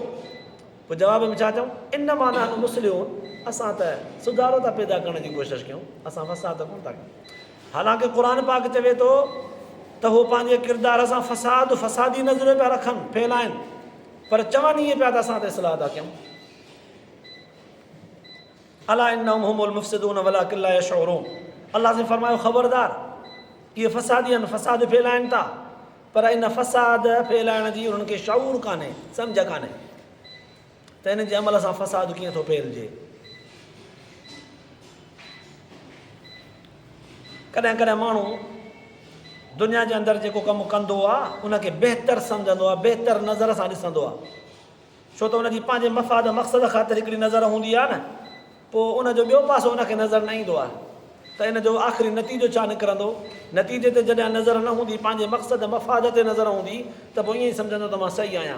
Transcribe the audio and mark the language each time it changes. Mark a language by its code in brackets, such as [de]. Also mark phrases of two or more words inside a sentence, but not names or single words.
[sd] पोइ जवाब में छा चऊं, इन माना मुस्लिम, असां त सुधारो था पैदा करण जी कोशिशि कयूं, असां फ़साद कोन था कयूं। हालांकि क़ुर पाक चवे थो त उहो पंहिंजे किरदार सां फ़सादी नज़रियो पिया रखनि, फैलाइनि, पर चवनि ईअं पिया त असां त इस्लाह था कयूं। [ar] ألا إنهم هم المفسدون ولكن لا يشعرون, [sd] अलाह से फरमायो ख़बरदार, इहे फ़सादी आहिनि, फ़साद फैलाइनि था, पर इन फ़साद फैलाइण जी उन्हनि खे शऊर कान्हे, सम्झ कान्हे त इन जे अमल सां फ़साद कीअं थो फैलिजे। कॾहिं कॾहिं माण्हू दुनिया जे अंदरि जेको कमु कंदो आहे उनखे बहितर सम्झंदो आहे, बहितर नज़र सां ॾिसंदो आहे, छो त उनजी पंहिंजे मफ़ाद मक़सद ख़ातिर हिकिड़ी नज़र हूंदी आहे न, पोइ उनजो ॿियो पासो उनखे नज़र न ईंदो आहे, त इन जो आख़िरी नतीजो छा निकिरंदो, नतीजे ते जॾहिं नज़र न हूंदी, पंहिंजे मक़सद मफ़ाद ते नज़र हूंदी, त पोइ ईअं ई सम्झंदो त मां सही आहियां।